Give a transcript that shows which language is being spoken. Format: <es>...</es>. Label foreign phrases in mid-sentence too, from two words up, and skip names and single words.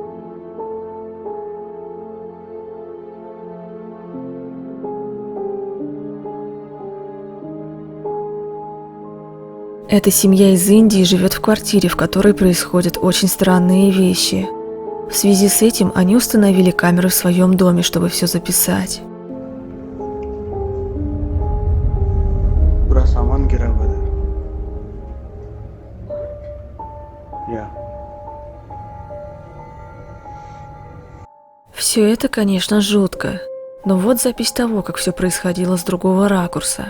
<ru>Эта семья из Индии живет в квартире, в которой происходят очень странные вещи. В связи с этим они установили камеры в своем доме, чтобы все записать.</ru> <hi>पूरा सामान गिरा हुआ था या</hi> <ru>Все это, конечно, жутко, но вот запись того, как все происходило с другого ракурса.</ru>